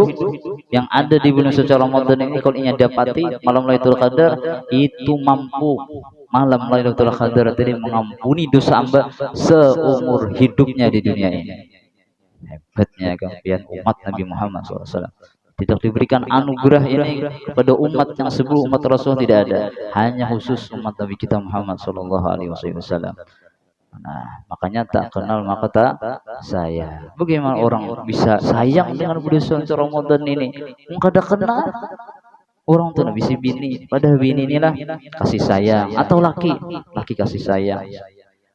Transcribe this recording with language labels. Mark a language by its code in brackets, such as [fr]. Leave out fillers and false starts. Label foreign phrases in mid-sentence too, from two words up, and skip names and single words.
[id] Yang ada di bulan suci Ramadan ini kalau ia dapati malam Lailatul Qadar, itu mampu malam Lailatul Qadar tadi mengampuni dosa hamba seumur hidupnya di dunia ini. Hebatnya kalian umat Nabi Muhammad SAW. Tidak diberikan anugerah ini kepada umat yang sebelum umat Rasul tidak ada, hanya khusus umat Nabi kita Muhammad [ar] sallallahu alaihi wasallam. [id] Nah, makanya tak kenal maka tak sayang. Bagaimana orang bisa sayang dengan bulan Ramadan ini? [bjn] Kada kenal. Orang tuh bisa bini, padahal bini inilah kasih sayang, atau laki kasih sayang.